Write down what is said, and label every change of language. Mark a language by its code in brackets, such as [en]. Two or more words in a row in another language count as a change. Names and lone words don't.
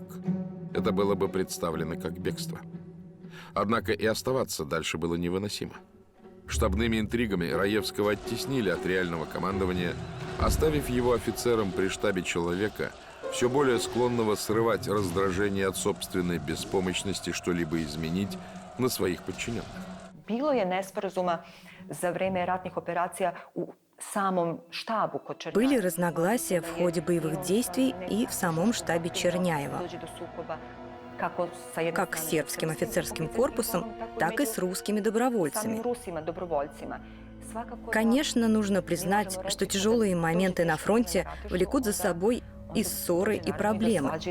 [ru] Это было бы представлено как бегство. Однако и оставаться дальше было невыносимо. Штабными интригами Раевского оттеснили от реального командования, оставив его офицером при штабе человека, все более склонного срывать раздражение от собственной беспомощности что-либо изменить на своих подчиненных. [sr] Bilo je nesporazuma za vreme ratnih operacija u samom štabu kod Černjajeva. [ru] Были разногласия в ходе боевых действий и в самом штабе Черняева, как с сербским офицерским корпусом, так и с русскими добровольцами. Конечно, нужно признать, что тяжелые моменты на фронте влекут за собой и ссоры, и проблемы.